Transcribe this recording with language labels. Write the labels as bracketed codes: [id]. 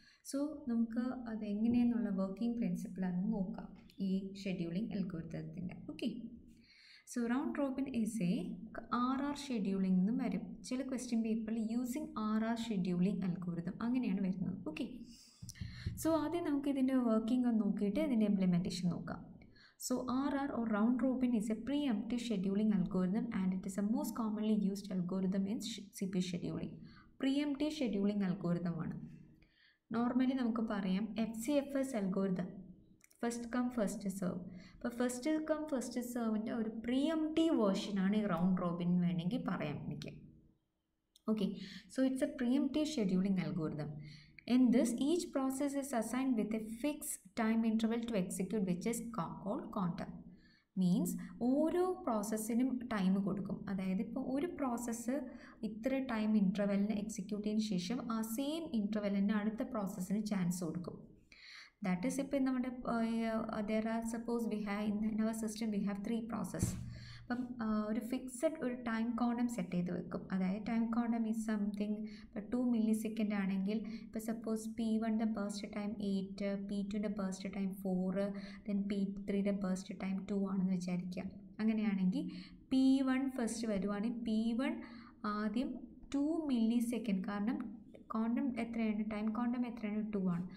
[ml] So നമുക്ക് അത് എങ്ങനെയെന്നുള്ള working പ്രിൻസിപ്പിളാണ് നോക്കാം ഈ scheduling അൽഗോരിതത്തിൻ്റെ. Okay, [en] so round robin is a [ml] RR scheduling എന്നും വരും ചില ക്വസ്റ്റ്യൻ പേപ്പറിൽ [en] using RR scheduling algorithm [ml] അങ്ങനെയാണ് വരുന്നത്. ഓക്കെ, സോ ആദ്യം നമുക്ക് ഇതിൻ്റെ വർക്കിംഗ് ഒന്ന് നോക്കിയിട്ട് ഇതിൻ്റെ ഇംപ്ലിമെൻറ്റേഷൻ നോക്കാം. [en] So RR or round robin is a preemptive scheduling algorithm and it is the most commonly used algorithm in CPU scheduling. Preemptive scheduling algorithm ആണ്. [ml] നോർമലി നമുക്ക് പറയാം FCFS algorithm, first come first serve. അപ്പോൾ first come first സെർവിൻ്റെ ഒരു pre-emptive വേർഷനാണ് ഈ round Robin വേണമെങ്കിൽ പറയാം എനിക്ക്. [en] Okay, so it's a preemptive scheduling algorithm. In this, each process is assigned with a fixed time interval to execute, which is called quantum. [ml] Means ഓരോ പ്രോസസ്സിനും time കൊടുക്കും. അതായത് ഇപ്പോൾ ഒരു പ്രോസസ്സ് ഇത്ര ടൈം ഇൻ്റർവെലിന് എക്സിക്യൂട്ട് ചെയ്തതിന് ശേഷം ആ സെയിം ഇൻ്റർവെലിന് അടുത്ത പ്രോസസ്സിന് ചാൻസ് കൊടുക്കും. [en] that is [ml] ഇപ്പോൾ നമ്മുടെ [en] there are suppose we have in our system we have 3 process. [ml] അപ്പം ഒരു ഫിക്സഡ് ഒരു ടൈം ക്വാണ്ടം സെറ്റ് ചെയ്ത് വെക്കും. അതായത് [en] time quantum is something [ml] ഇപ്പോൾ 2 millisecond ആണെങ്കിൽ ഇപ്പോൾ suppose P1ൻ്റെ burst time 8, P2ൻ്റെ burst time 4, then P3യുടെ burst time 2 ആണെന്ന് വിചാരിക്കുക. അങ്ങനെയാണെങ്കിൽ P1 ഫസ്റ്റ് വരുവാണെങ്കിൽ P1 ആദ്യം 2 millisecond, കാരണം ക്വാണ്ടം എത്രയാണ്, ടൈം ക്വാണ്ടം എത്രയാണ്, 2 ആണ്.